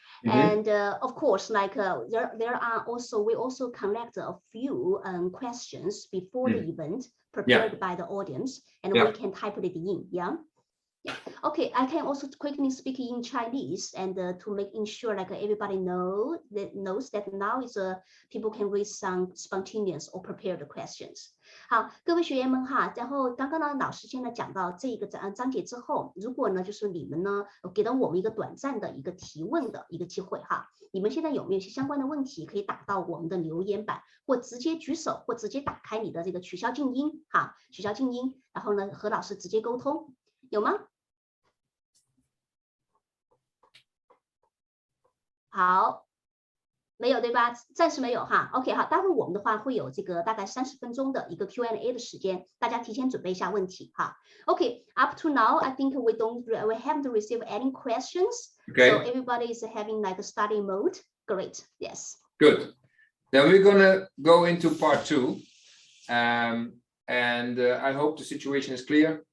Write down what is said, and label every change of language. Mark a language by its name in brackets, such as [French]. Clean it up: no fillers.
[English] And of course, like there are also, we also collect a few questions before the event prepared by the audience, and we can type it in. Yeah. Okay, I can also quickly speak in Chinese, and to make ensure like everybody knows that now is people can raise some spontaneous or prepared questions. [Chinese] 好，各位学员们哈，然后刚刚呢，老师现在讲到这个章节之后，如果呢就是你们呢给到我们一个短暂的一个提问的一个机会哈，你们现在有没有一些相关的问题可以打到我们的留言板，或直接举手，或直接打开你的这个取消静音哈，取消静音，然后呢和老师直接沟通。有吗？好，没有对吧？暂时没有哈。 OK， 好，待会我们的话会有这个大概30分钟的一个 Q&A 的时间，大家提前准备一下问题哈。 [English] OK，up to now, I think we haven't received any questions. Okay. So everybody is having like a study mode. Great. Yes. Good. Then we're gonna go into part 2, and I hope the situation is clear.